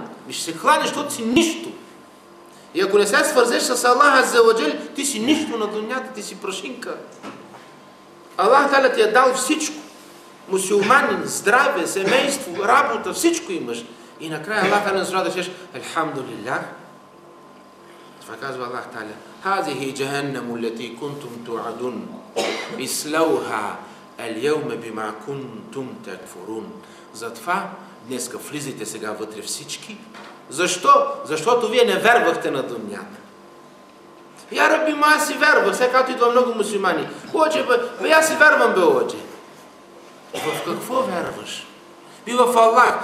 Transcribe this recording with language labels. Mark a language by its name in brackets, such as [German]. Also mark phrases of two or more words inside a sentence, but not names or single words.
[Bulgarian] Ще се кланеш, защото си нищо. И ако не се свързеш с Аллах аззаваджал, ти си нищо на дунята, ти си прашинка. Аллах Таля ти е дал всичко. Мусулманин, здраве, семейство, работа, всичко имаш. И накрая Аллах Таля назва да кажеш Алхамдулиллах. Това казва Аллах Таля. [Arabic] هذه جهنم التي كنتم توعدون. اصلوها اليوم بما كنتم تكفرون. [Bulgarian] Затова днеска влизайте сега вътре всички. Защо? Защото вие не вервахте на дунята. [Arabic] يا رب, [Bulgarian] аз си вервах, сега като идва много мусулмани. Оче, бе, аз си вервам, бе, оче. В какво верваш? Би в Аллах.